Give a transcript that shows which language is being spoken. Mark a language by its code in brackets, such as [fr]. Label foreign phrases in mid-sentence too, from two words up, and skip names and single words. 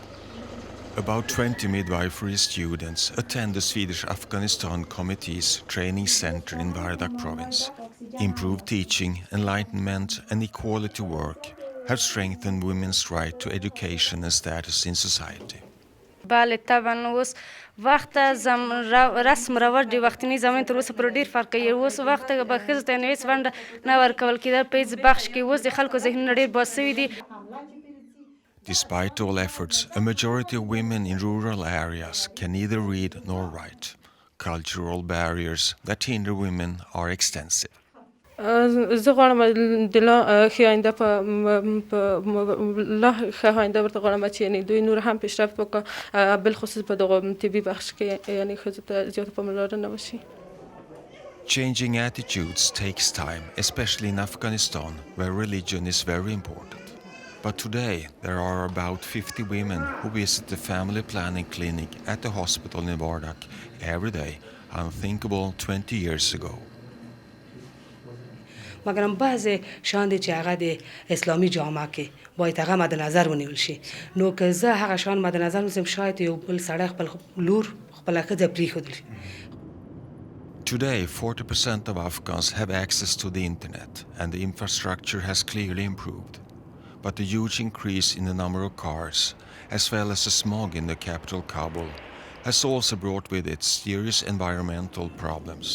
[en] About 20 midwifery students attend the Swedish Afghanistan Committee's training center in Vardak province. Improved teaching, enlightenment and equality work have strengthened women's right to education and status in society. [ps] بله طبعا اوس وخت رسم رواج دی وختنی زمین تر اوسه پر ډیر فرق کوي اوس وخت به ښځو ته نوې ونډه نه ورکول کېده په هېڅ بخش کې اوس د خلکو ذهنونه ډیر باسوي دي. [en] Despite all efforts, a majority of women in rural areas can neither read nor write. Cultural barriers that hinder women are extensive. [ps] زه غواړم د لا ښه آینده په لا ښه آینده ورته غواړم چې یعنې دوی نور هم پیشرفت وکړي بالخصوص په دغه طبي بخش کې یعنې ښځو ته زیاته پاملرنه وشي. [en] Changing attitudes takes time, especially in Afghanistan, where religion is very important. But today, there are about 50 women who visit the family planning clinic at the hospital in Vardak every day, unthinkable 20 years ago. [ps] مګرم بعضې شیان دي چې هغه د اسلامي جامعه کې باید هغه مد نظر ونیول شي. نو که زه هغه شیان مد نظر ونیسم شاید یو بل سړی خپل لور خپله ښځه پرېښودل شي. [en] Today, 40% of Afghans have access to the internet, and the infrastructure has clearly improved. But the huge increase in the number of cars, as well as the smog in the capital Kabul, has also brought with it serious environmental problems.